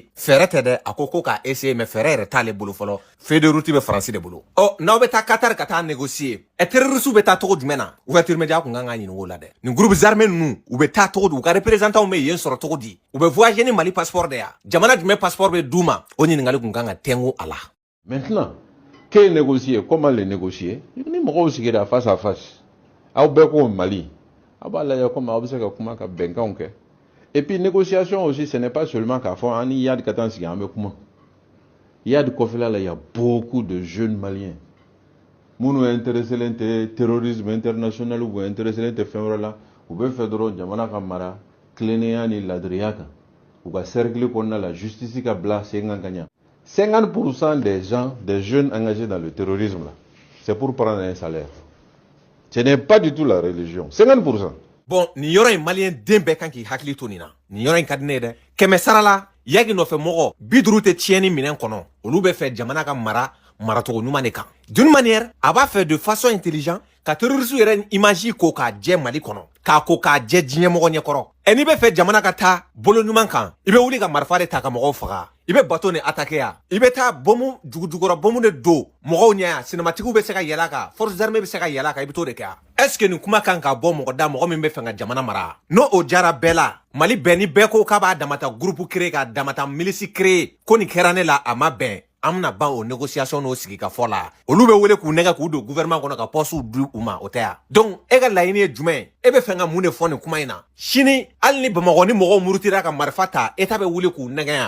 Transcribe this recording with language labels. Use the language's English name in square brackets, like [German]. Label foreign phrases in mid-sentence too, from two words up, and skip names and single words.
[Bambara] Fɛɛrɛ tɛ dɛ, a ko k'a [French] essayer mais [Bambara] fɛɛrɛ yɛrɛ t'ale bolo fɔlɔ. [French] Feuille de route [Bambara] bɛ Faransi de bolo. Ɔ n'aw bɛ taa Qatar ka taa négocier, terroriste bɛ taa cogo jumɛn na? [French] Ouverture média [Bambara] kun kan ka ɲininka o la dɛ. Nin [French] groupes armés [Bambara] ninnu, u bɛ taa cogo di? U ka représentants bɛ yen sɔrɔ cogo di? U bɛ voyager ni Mali passeport de ya. Jamana jumɛn passeport bɛ d'u ma? O ɲininkali kun kan ka tɛngu a la. [French] Maintenant, qu'est négocier? Comment les négocier? [Bambara] Ni mɔgɔw sigira [French] face à face. [Bambara] Aw bɛɛ ko Mali. Aw b'a lajɛ comment aw bɛ se ka kuma ka bɛnkanw kɛ. [French] Et puis négociation aussi, ce n'est pas seulement [Bambara] k'a fɔ an ni Yad ka taa sigi an bɛ kuma. Yad kɔfɛla la, [French] il y a beaucoup de jeunes Maliens. [Bambara] Minnu intéressé len tɛ [French] terrorisme international ou intéressé [Bambara] len tɛ fɛn wɛrɛ la, u bɛ fɛ dɔrɔn jamana ka mara tilennenya ni ladiriya kan. U ka cercle kɔnɔna la justice ka bila sen kan ka ɲa. [French] 50% des gens, des jeunes engagés dans le terrorisme, là, c'est pour prendre un salaire. Ce n'est pas du tout la religion. 50%. Bon, [Bambara] ni yɔrɔ in malien den bɛɛ kan k'i hakili to nin na. Ni yɔrɔ in ka di ne ye dɛ. Kɛmɛ sara la, yagi nɔfɛ mɔgɔ 50 tɛ tiɲɛni minɛn kɔnɔ. Olu bɛ fɛ jamana ka maracogo ɲuman de kan. [French] D'une manière, [Bambara] a b'a fɛ [French] de façon intelligente [Bambara] ka terroriste yɛrɛ image ko k'a jɛ Mali kɔnɔ. K'a ko k'a jɛ diɲɛ mɔgɔ ɲɛkɔrɔ. N'i bɛ fɛ jamana ka taa bolo ɲuman kan, i bɛ wuli ka marifa de ta ka mɔgɔw faga. I bɛ bateau ni attaquer ya. I bɛ taa bombe jugujugura bombe de don mɔgɔw ɲɛ ya. Cinématique bɛ se ka yɛlɛ a kan, [French] forces armées [Bambara] bɛ se ka yɛlɛ a kan, i bɛ t'o de kɛ ya. [French] Est-ce que [Bambara] nin kuma kan ka bɔ mɔgɔ da mɔgɔ min bɛ fɛ ka jamana mara? N'o o jara bɛɛ la, Mali bɛɛ ni bɛɛ ko k'a b'a damata [French] groupe créé [Bambara] k'a damata [French] milice créé [Bambara] ko nin kɛra ne la a ma bɛn. An bɛna ban o négociation n'o sigikafɔ la. Olu bɛ wele k'u nɛgɛ k'u don gouvernement kɔnɔ ka poste di u ma, o tɛ ya. Donc e ka laɲini ye jumɛn? E bɛ fɛ ka mun de fɔ nin kuma in na? Sini hali ni Bamakɔ ni mɔgɔw murutira ka marifa ta, État bɛ wuli k'u nɛgɛ yan.